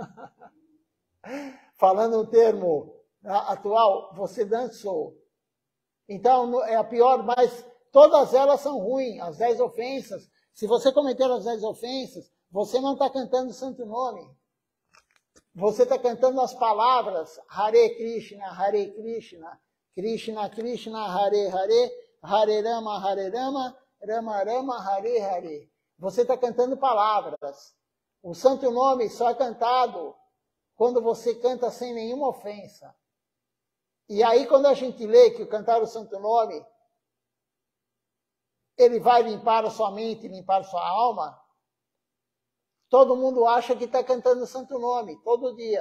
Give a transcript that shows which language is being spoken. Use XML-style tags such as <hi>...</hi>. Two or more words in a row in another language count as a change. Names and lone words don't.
<pt>Falando o termo atual, você dançou. Então, é a pior, mas todas elas são ruins, as 10 ofensas. Se você cometer as 10 ofensas, você não está cantando o santo nome. Você está cantando as palavras Hare Krishna, Krishna Krishna, Hare Hare, Hare Rama, Rama Rama, Hare Hare. Você está cantando palavras. O santo nome só é cantado quando você canta sem nenhuma ofensa. E aí, quando a gente lê que cantar o santo nome, ele vai limpar a sua mente, limpar a sua alma, todo mundo acha que está cantando o santo nome, todo dia.</pt>